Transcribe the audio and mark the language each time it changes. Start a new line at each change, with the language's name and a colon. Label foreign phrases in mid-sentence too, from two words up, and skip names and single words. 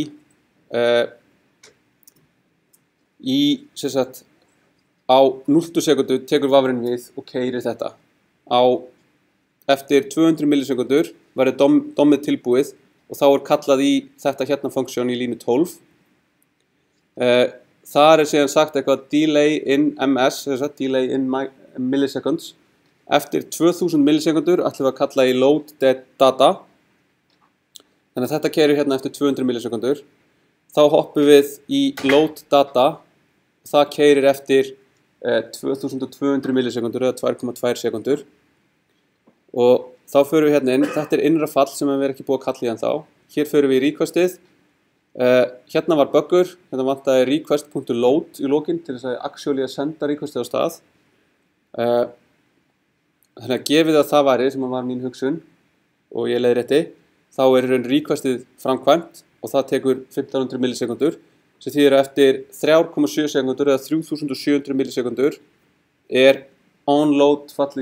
Icelandic: sem sagt á 0 sekundu tekur vafrinn við og keyrir þetta eftir 200 millisekundur verður dommið tilbúið og þá er kallað í þetta hérna funksjón í línu 12 þar er síðan sagt eitthvað
English: delay in ms delay in milliseconds
Icelandic: eftir 2000 millisekundur ætlum við að kalla í
English: load data
Icelandic: þannig að þetta keyrir hérna eftir 200 millisekundur þá hoppum við í
English: load data
Icelandic: það keyrir eftir 2200 millisekundur eða 2,2 sekundur og þá förum við hérna inn, þetta er innra fall sem við erum ekki búið að kalla í ennþá hér förum við í requestið hérna var buggur, hérna vantaði request.load í lokin til þess að actually að senda requestið á stað þannig að gefið að það væri sem var mín hugsun og ég leiðrétti þá er raun requestið framkvæmt og það tekur 1500 millisekundur sem þýðir að eftir 3,7 sekundur eða 3700 millisekundur er onload fallið